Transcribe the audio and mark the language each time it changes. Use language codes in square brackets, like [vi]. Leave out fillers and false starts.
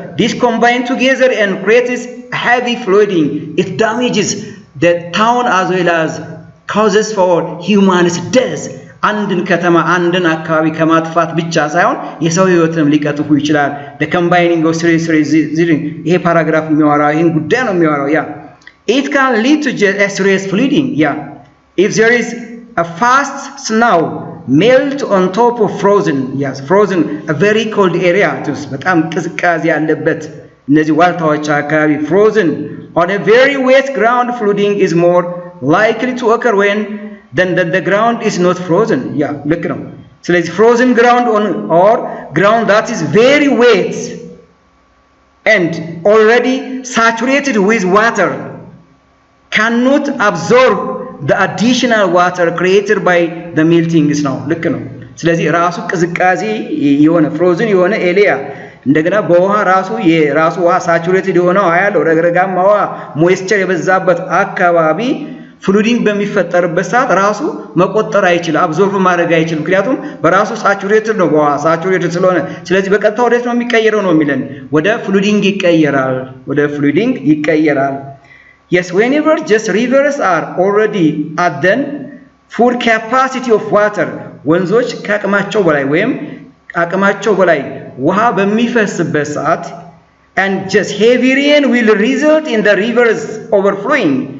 [en] This combine together and creates heavy flooding. It damages the town as well as causes for humans death. [am] አንድን ከተማ አንድን አካባቢ ከማጥፋት ብቻ ሳይሆን የሰው ህይወትንም ሊቀጥፉ ይችላል። the combining of ይሄ ፓራግራፍ የሚያወራው ይሄን ጉዳይ ነው የሚያወራው። [en] it can lead to a serious flooding. if there is a fast snow melt on top of frozen a very cold area [am] በጣም ቅዝቃዜ ያለበት እነዚህ ዋልታዎች አካባቢ [en] frozen on a very wet ground, flooding is more likely to occur when then the ground is not frozen. [am] ልክ ነው። ስለዚህ [en] frozen ground or ground that is very wet and already saturated with water cannot absorb the additional water created by the melting snow. [am] ልክ ነው። ስለዚህ ራሱ ቅዝቃዜ የሆነ frozen የሆነ ኤሪያ እንደገና በውሃ የራሱ ውሃ ሳቹሬትድ የሆነው ያለው ረግረጋማ ውሃ ሞይስቸር የበዛበት አካባቢ ፍሉዲንግ በሚፈጠርበት ሰዓት ራሱ መቆጠር አይችልም፣ አብዞርብ ማድረግ አይችልም። ምክንያቱም በራሱ ሳቹሬትድ ነው፣ በውሃ ሳቹሬትድ ስለሆነ። ስለዚህ በቀጥታ ወዴት ነው የሚቀየረው ነው የሚለን? ወደ ፍሉዲንግ ይቀየራል። [en] yes, whenever just rivers are already at the full capacity of water, [am] ወንዞች ከአቅማቸው በላይ ወይም አቅማቸው በላይ ውሃ በሚፈስበት ሰዓት [en] and just heavy rain will result in the rivers overflowing.